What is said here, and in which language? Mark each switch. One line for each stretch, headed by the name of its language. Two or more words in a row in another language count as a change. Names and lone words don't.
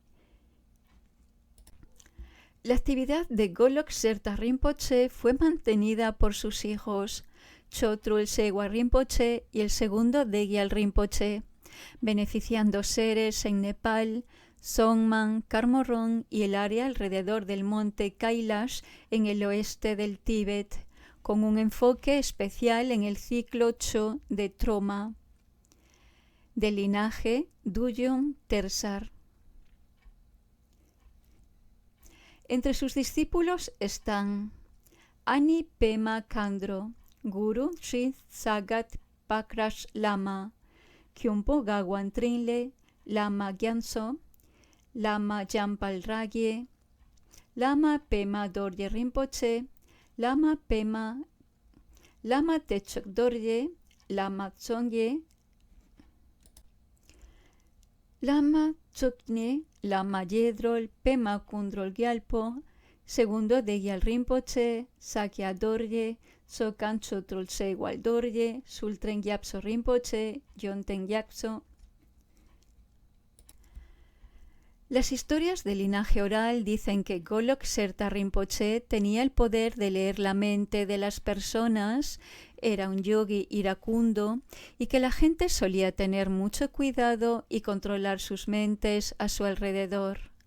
Spanish: La actividad de Golok Serta Rinpoche fue mantenida por sus hijos Chotrul Chegwal Rinpoche y el segundo Degyal Rinpoche, beneficiando seres en Nepal, Songman, Karmoron y el área alrededor del monte Kailash en el oeste del Tíbet, con un enfoque especial en el ciclo Cho de Troma. Del linaje Duyung Tersar. Entre sus discípulos están Ani Pema Khandro, Guru Sri Sagat Pakrash Lama, Kyumpo Gagwan Trinle, Lama Gyantso, Lama Jampal Ragye, Lama Pema Dorje Rinpoche, Lama Pema, Lama Techok Dorje, Lama Tsongye, Lama Tsokne, Lama Yedrol, Pema Kundrol Gyalpo, segundo Degyal Rinpoche, Sakya Dorje, Tsokan Chotrul Chegwal Dorje, Sultren Gyatso Rinpoche, Yonten Gyatso. Las historias del linaje oral dicen que Golok Serta Rinpoche tenía el poder de leer la mente de las personas, era un yogi iracundo y que la gente solía tener mucho cuidado y controlar sus mentes a su alrededor.